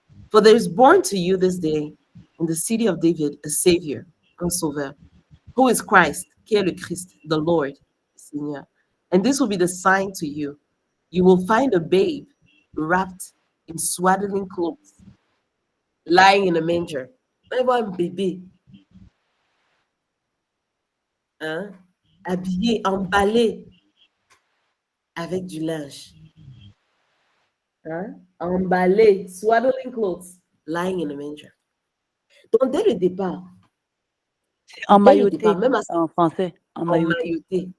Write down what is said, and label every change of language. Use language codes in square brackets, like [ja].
[en] For there is born to you this day in the city of David a Savior, [fr] un sauveur, [en] who is Christ, [fr] qui est le Christ, [en] the Lord, Seigneur. And this will be the sign to you. You will find a babe wrapped in swaddling clothes, lying in a manger. [fr] On voit un bébé, hein, habillé, emballé avec du linge. Hein, emballé, [en] swaddling clothes, lying in a manger. [fr] Donc, dès le départ, emmailloté, même en français, emmailloté.